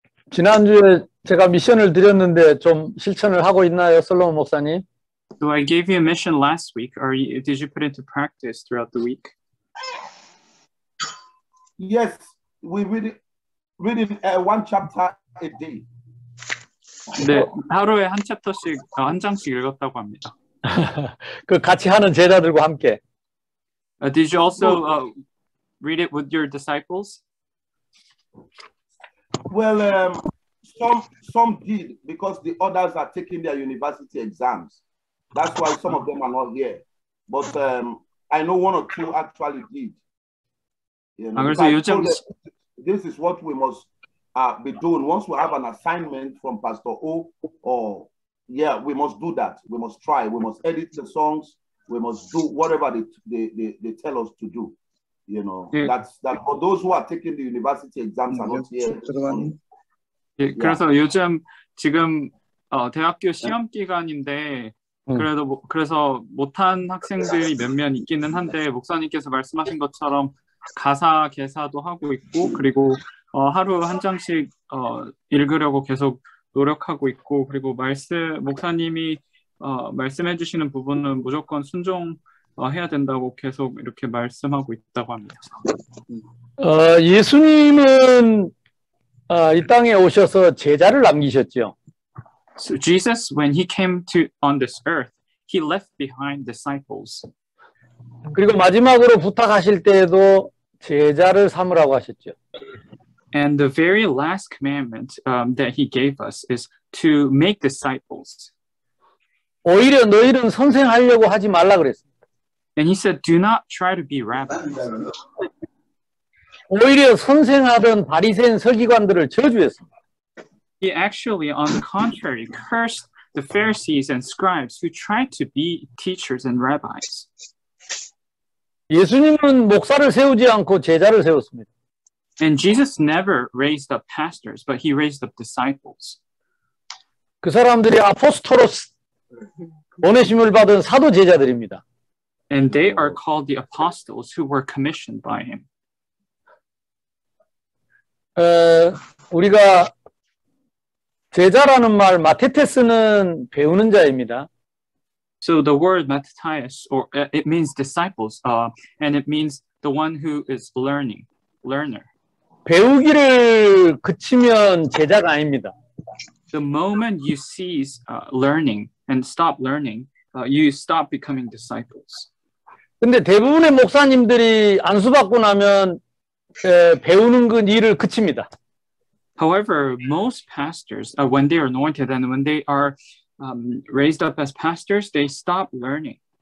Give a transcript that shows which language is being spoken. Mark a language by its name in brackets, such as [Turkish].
[Korean] 지난주에 제가 미션을 드렸는데 좀 실천을 하고 있나요, 솔로몬 목사님? [English] So I gave you a mission last week. Did you put it into practice throughout the week? Yes, we read one chapter a day. [Korean] 네, 하루에 한 챕터씩, 한 장씩 읽었다고 합니다. 그 같이 하는 제자들과 함께. [English] Did you also read it with your disciples? Well, some did because the others are taking their university exams. That's why some of them are not here. But I know one or two actually did. You know, [Korean] 그래서 요즘 [English] this is what we must be doing. Once we have an assignment from Pastor O, or we must do that. We must try. We must edit the songs. We must do whatever they tell us to do. You know, that's that. For those who are taking the university exams are not here. [Korean] 예, 그래서 요즘 지금 대학교 시험 기간인데 그래서 못한 학생들이 몇몇 있기는 한데 목사님께서 말씀하신 것처럼 가사 개사도 하고 있고 그리고 하루 한 장씩 읽으려고 계속 노력하고 있고 그리고 목사님이 말씀해 주시는 부분은 무조건 순종해야 된다고 계속 이렇게 말씀하고 있다고 합니다. 예수님은 이 땅에 오셔서 제자를 남기셨죠. [English] So Jesus, when he came on this earth, he left behind disciples. [Korean] 그리고 마지막으로 부탁하실 때에도 제자를 삼으라고 하셨죠. [English] And the very last commandment that he gave us is to make disciples. [Korean] 오히려 너희는 선생하려고 하지 말라 그랬습니다. [English] And he said, do not try to be rabbis. [Korean] 오히려 선생하던 바리새인 서기관들을 저주했습니다. [English] He actually, on the contrary, cursed the Pharisees and scribes who tried to be teachers and rabbis. [Korean] 예수님은 목사를 세우지 않고 제자를 세웠습니다. [English] And Jesus never raised up pastors, but he raised up disciples. [Korean] 그 사람들이 아포스토로스, 보내심을 받은 사도 제자들입니다. [English] And they are called the apostles who were commissioned by him. [Korean] 우리가 제자라는 말 마테테스는 배우는 자입니다. [English] So the word matthias, or it means disciples, and it means the one who is learner. [Korean] 배우기를 그치면 제자가 아닙니다. [English] The moment you cease learning and stop learning, you stop becoming disciples. [Korean] 근데 대부분의 목사님들이 안수받고 나면 배우는 그 일을 그칩니다. [English] However, most pastors, when they are anointed and when they are raised up as pastors, they stop learning.